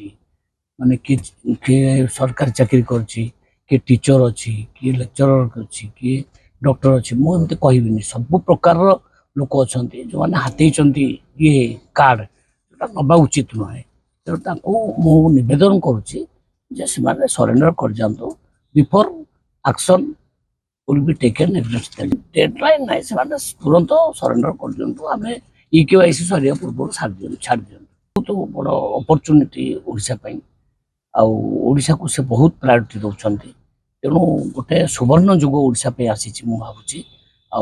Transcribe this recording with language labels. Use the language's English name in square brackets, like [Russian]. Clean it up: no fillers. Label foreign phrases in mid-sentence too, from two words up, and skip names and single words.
[Odia] ମାନେ କିଏ ସରକାରୀ ଚାକିରି କରିଛି, କିଏ ଟିଚର ଅଛି, କିଏ ଲେକ୍ଚରର ଅଛି, କିଏ ଡକ୍ଟର ଅଛି। ମୁଁ ଏମିତି କହିବିନି, ସବୁ ପ୍ରକାରର ଲୋକ ଅଛନ୍ତି ଯେଉଁମାନେ ହାତେଇଛନ୍ତି ଇଏ କାର୍ଡ଼, ଯେଉଁଟା ନେବା ଉଚିତ ନୁହେଁ। ତେଣୁ ତାଙ୍କୁ ମୁଁ ନିବେଦନ କରୁଛି ଯେ ସେମାନେ ସରେଣ୍ଡର କରିଯାଆନ୍ତୁ [English] before action will be taken against them। [Odia] ଡେଡଲାଇନ୍ ନାହିଁ, ସେମାନେ ତୁରନ୍ତ ସରେଣ୍ଡର କରିଦିଅନ୍ତୁ। ଆମେ EKYC ସରିବା ପୂର୍ବରୁ ଛାଡ଼ି ଦିଅନ୍ତୁ। ବହୁତ ବଡ଼ ଅପରଚ୍ୟୁନିଟି ଓଡ଼ିଶା ପାଇଁ, ଆଉ ଓଡ଼ିଶାକୁ ସେ ବହୁତ ପ୍ରାୟୋରିଟି ଦେଉଛନ୍ତି। ତେଣୁ ଗୋଟେ ସୁବର୍ଣ୍ଣ ଯୁଗ ଓଡ଼ିଶା ପାଇଁ ଆସିଛି ମୁଁ ଭାବୁଛି।